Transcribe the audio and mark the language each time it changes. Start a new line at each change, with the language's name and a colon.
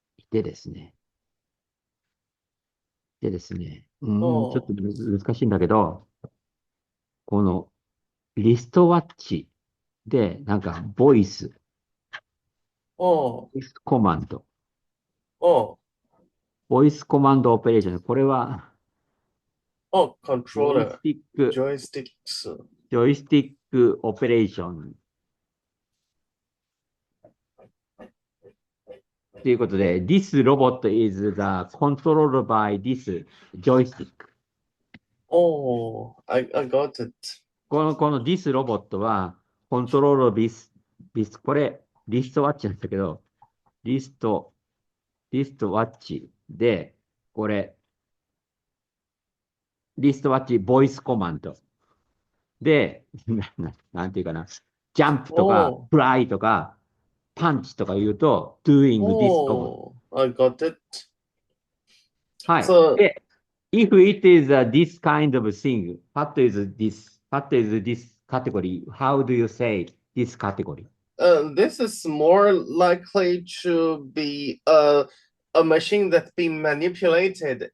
Japanese: ちょっと難しいんだけど、この、リストワッチで、なんか、ボイスコマンド。ボイスコマンドオペレーション。これは、
English: Oh, controller. joystick Joysticks. operation
Japanese: ということで、
English: this robot is the controlled by this joystick. Oh, I got it.
Japanese: このthis ロボットは、コントロールこれ、リストワッチなんだけど、リストワッチで、これ、リストワッチボイスコマンドで、なんていうかな、ジャンプとか、フライとか、パンチとか言うと、
English: doing this
Japanese: ロボット。
English: I got it.
Japanese: はい。
English: So, で、if it is this kind of thing, what is this category? How do you say this category? this is more likely to be a machine that's being manipulated.